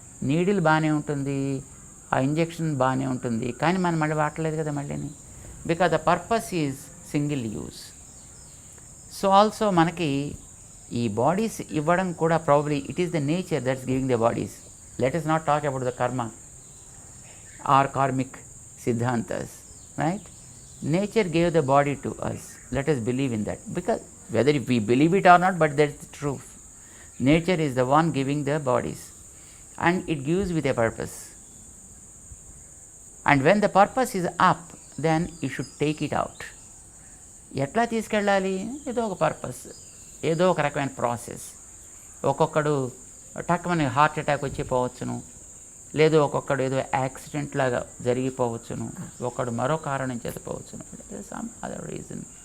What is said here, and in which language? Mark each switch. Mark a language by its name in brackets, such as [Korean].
[Telugu] Needle బాగానే ఉంటుంది, ఆ ఇంజెక్షన్ బాగానే ఉంటుంది, కానీ మనం మళ్ళీ వాడలేదు కదా మళ్ళీని, [English] Because the purpose is single use. So also [Telugu] మనకి ఈ [English] bodies [Telugu] ఇవ్వడం కూడా [English] Probably it is the nature that's giving the bodies. Let us not talk about the karma or karmic siddhantas, right? Nature gave the body to us. Let us believe in that, because whether if we believe it or not, but that's the truth. Nature is the one giving the bodies and it gives with a purpose. And when the purpose is up, then you should take it out. [Telugu] ఎట్లా తీసుకెళ్ళాలి? ఏదో ఒక purpose, ఏదో ఒక రకమైన process. ఒక్కొక్కడు టక్కుమని heart attack వచ్చి పోవచ్చును, లేదు ఒక్కొక్కడు ఏదో యాక్సిడెంట్ లాగా జరిగిపోవచ్చును, ఒకడు మరో కారణం చేత పోవచ్చును, [English] Some other reason.